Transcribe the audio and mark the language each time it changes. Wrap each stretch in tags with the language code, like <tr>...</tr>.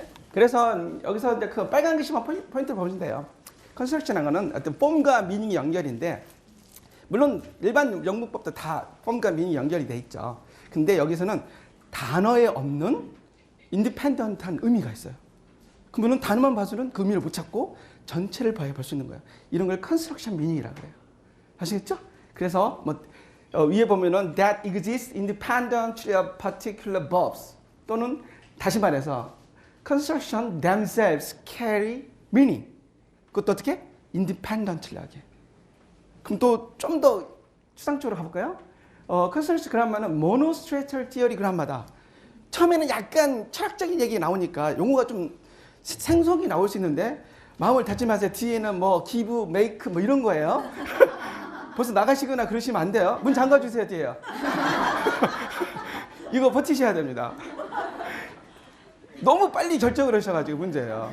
<ko>그래서 여기서 이제 그 빨간 글씨만 포인트를 보시면 돼요. 컨스트럭션이라는 거는 어떤 폼과 미닝이 연결인데 물론 일반 영문법도 다 폼과 미닝이 연결이 돼 있죠. 근데 여기서는 단어에 없는 인디펜던트한 의미가 있어요. 그러면 단어만 봐서는 그 의미를 못 찾고 전체를 봐야 볼 수 있는 거예요. 이런 걸 컨스트럭션 미닝이라고 해요. 아시겠죠? 그래서 뭐 위에 보면은</ko> <en>that exists independently of particular verbs</en> <ko>또는 다시 말해서</ko> <en>construction themselves carry meaning.</en> <ko>그것도 어떻게? independently하게. 그럼 또 좀 더 추상적으로 가볼까요? construction 그라마는 monostratal theory 그라마다. 처음에는 약간 철학적인 얘기 나오니까 용어가 좀 생소하게 나올 수 있는데 마음을 닫지 마세요. 뒤에는 뭐 give, make 뭐 이런 거예요. 벌써 나가시거나 그러시면 안 돼요. 문 잠가주세요, 뒤에요. 이거 버티셔야 됩니다. 너무 빨리 결정을 하셔가지고 문제예요.</ko>